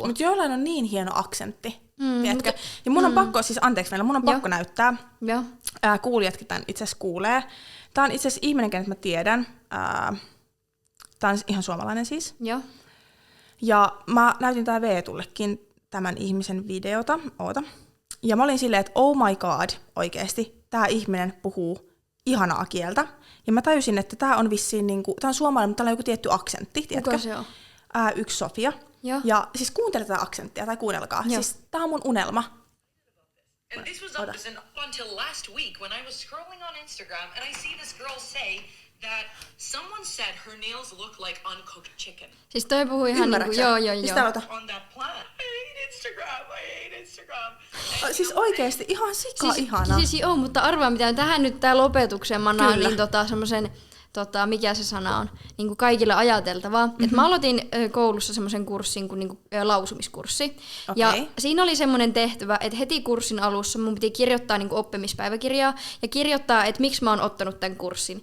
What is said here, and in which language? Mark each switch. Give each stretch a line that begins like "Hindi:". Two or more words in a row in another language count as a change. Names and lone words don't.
Finnish: Mutta jollain on niin hieno aksentti, tiedätkö? Ja mun on pakko, siis anteeksi meillä, mun on pakko näyttää. Kuulijatkin tämän itse asiassa kuulee. Tää on itse asiassa ihminen, kenet mä tiedän. Tää on ihan suomalainen siis. Joo. Ja mä näytin tää Veetullekin tämän ihmisen videota. Oota. Ja mä olin silleen, että
English: oh my god,
Finnish: oikeesti, tää ihminen puhuu ihanaa kieltä. Ja mä tajusin, että tää on vissiin niinku, tää on suomalainen, mutta täällä on joku tietty aksentti, tiedätkö? Kuka se on? Yksi Sofia. Joo. Ja siis kuuntele tätä aksenttia, tai kuunnelkaa. Joo. Siis tää on mun unelma.
English: And this was up until last week when I was scrolling on Instagram and I see this girl say that someone said her nails look like uncooked chicken.
Finnish: Siis toi puhuu ihan niinku, joo.
English: On that plan. I hate Instagram.
Finnish: Siis oikeesti ihan ihana. Siis joo, mutta arvaa mitä tähän nyt tää lopetukseen mä annan niin semmosen mikä se sana on, niin kuin kaikille ajateltavaa. Et mä aloitin koulussa semmoisen kurssin kuin niinku, lausumiskurssi. Okay. Ja siinä oli semmoinen tehtävä, että heti kurssin alussa mun piti kirjoittaa niinku oppimispäiväkirjaa ja kirjoittaa, että miksi mä oon ottanut tämän kurssin.